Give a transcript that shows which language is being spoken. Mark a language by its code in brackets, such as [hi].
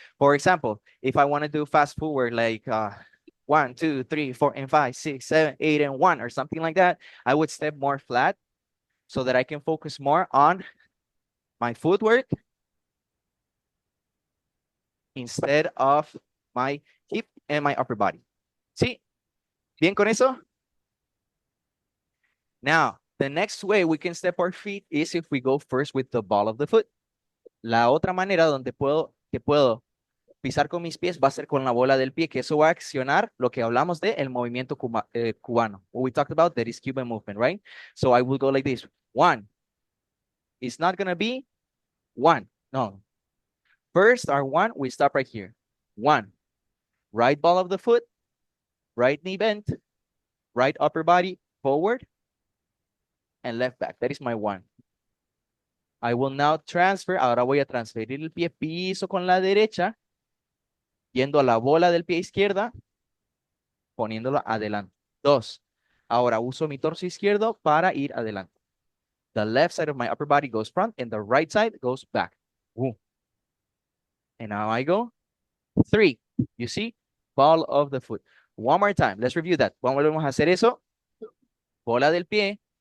[en] For example, if I want to do fast footwork like 1, 2, 3, 4, and 5, 6, 7, 8, and 1 or something like that, I would step more flat so that I can focus more on my footwork instead of my hip and my upper body. [es] ¿Sí? ¿Bien con eso? [en] Now, the next way we can step our feet is if we go first with the ball of the foot. [es] La otra manera donde puedo pisar con mis pies va a ser con la bola del pie, que eso va a accionar lo que hablamos de el movimiento cubano. [en] What we talked about, that is Cuban movement, right? So I will go like this. 1. It's not going to be 1. No. First, our 1, we stop right here. 1. Right ball of the foot, right knee bent, right upper body forward, and left back. That is my 1. I will now transfer. [es] Ahora voy a transferir el pie, piso con la derecha, yendo a la bola del pie izquierda, poniéndolo adelante. 2. Ahora uso mi torso izquierdo para ir adelante. [en] The left side of my upper body goes front and the right side goes back. Boom. And now I go 3. You see? Ball of the foot. One more time. Let's review that. [es] Vamos a hacer eso. Bola del pie.